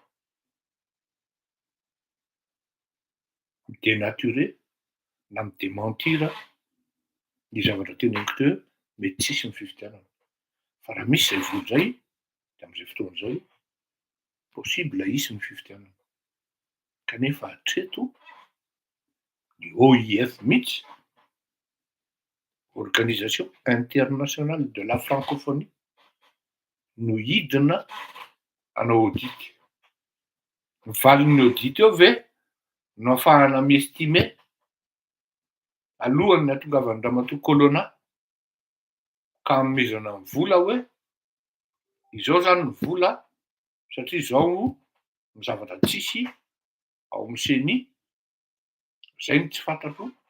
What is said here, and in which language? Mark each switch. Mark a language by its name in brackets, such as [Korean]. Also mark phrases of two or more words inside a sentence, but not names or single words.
[Malagasy] midenaturé na midémentir ny zavatra teneniko teo mety tsisy ny fifidianana fa raha misy zay vola zay de am'izay fotoana zay possible hisy ny fifidianana kanefa hatreto ny OIF mihitsy Organisation internationale de la francophonie no hidina hanao audit. Mivalin'ny audit eo ve no ahafahana miestime alohan'ny hahatongavan'ny ramatoa Colonna ka hanomezana ny vola hoe izao zany ny vola satria zao ny zavatra tsisy ao amy CENI, zay ny tsy fantatro